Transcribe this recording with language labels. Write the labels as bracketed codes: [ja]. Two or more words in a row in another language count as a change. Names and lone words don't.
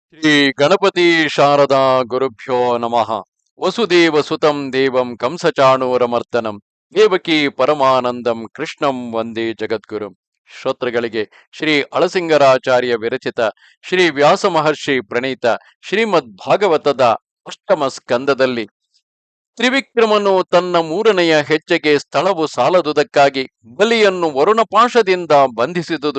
[sa] ಶ್ರೀ ಗಣಪತಿ ಶಾರದಾ ಗುರುಭ್ಯೋ ನಮಃ. ವಸುದೇವ ಸುತಂ ದೇವಂ ಕಂಸಚಾಣೂರಮರ್ದನಂ ದೇವಕಿ ಪರಮಾನಂದಂ ಕೃಷ್ಣಂ ವಂದೇ ಜಗದ್ಗುರುಂ. [kn] ಶ್ರೋತೃಗಳಿಗೆ ಶ್ರೀ ಅಳಸಿಂಗರಾಚಾರ್ಯ ವಿರಚಿತ ಶ್ರೀ ವ್ಯಾಸ ಮಹರ್ಷಿ ಪ್ರಣೀತ ಶ್ರೀಮದ್ ಭಾಗವತದ ಅಷ್ಟಮ ಸ್ಕಂದದಲ್ಲಿ ತ್ರಿವಿಕ್ರಮನು ತನ್ನ ಮೂರನೆಯ ಹೆಜ್ಜೆಗೆ ಸ್ಥಳವು ಸಾಲದುದಕ್ಕಾಗಿ ಬಲಿಯನ್ನು ವರುಣಪಾಶದಿಂದ ಬಂಧಿಸಿದುದು.